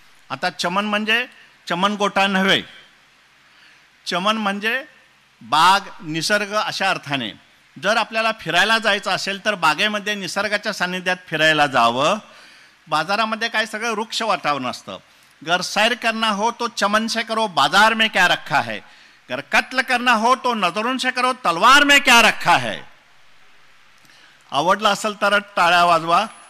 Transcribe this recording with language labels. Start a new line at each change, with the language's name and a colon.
Marathi: आता चमन म्हणजे चमन गोटा नव्हे, चमन म्हणजे बाग निसर्ग अशा अर्थाने. जर आपल्याला फिरायला जायचं असेल तर बागेमध्ये निसर्गाच्या सान्निध्यात फिरायला जावं. बाजारामध्ये काय सगळं वृक्ष वातावरण असतं.
Hindi: गर सैर करना हो तो चमन से करो बाजार में क्या रखा है, गर कत्ल करना हो तो नजरों से करो तलवार में क्या रखा है.
Marathi: आवडला असेल तर टाळ्या वाजवा.